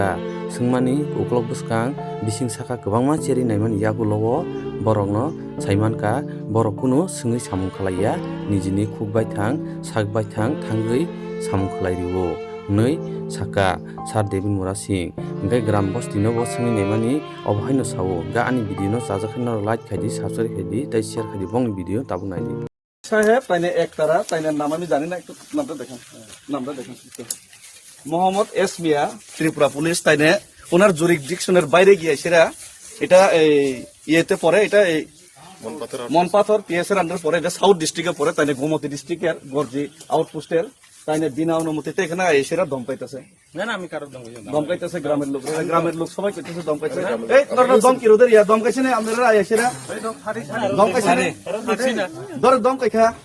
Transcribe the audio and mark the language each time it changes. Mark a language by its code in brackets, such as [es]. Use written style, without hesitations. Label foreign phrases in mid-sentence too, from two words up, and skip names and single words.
[trp] sungmani uklok buskang bising saka kwbangma cheri naimani yagulo borok no saimanka borok kuno sungui samung khlaiya nijini khukbai thang sakbai thang thangui samung khlai riwo nei saka sar debin mura sing gai gram bosti no bo sungui naimani obhai no sawo ga ani video no chajakhin no like khaidi subscribe khaidi tai share khaidi bong video tabu naidi [bn] সাহেব তাইনে একতারা তাইনের নাম আমি জানি না একটু নামটা দেখেন মোহাম্মদ এস মিয়া ত্রিপুরা পুলিশ তাইনে ওনার জুরিসডিকশনের বাইরে গিয়ে সেরা এটা এই ইয়েতে পড়ে এটা এই মনপাথর পিএস এর আন্ডার পড়ে এটা সাউথ ডিস্ট্রিক্টে পড়ে তাইনে গোমতী ডিস্ট্রিক্টের গর্জি আউটপোস্টের তাইনে বিনা অনুমতিতে এখানে এসেরা দম পাইতেছে দম পাইতেছে গ্রামের লোক সবাই কইতেছে দম পাইছে এই তোরা দম কি রোদের ইয়া দম কাইছে না আমরা এসেরা দম কাইছে না ধর দম কাইখা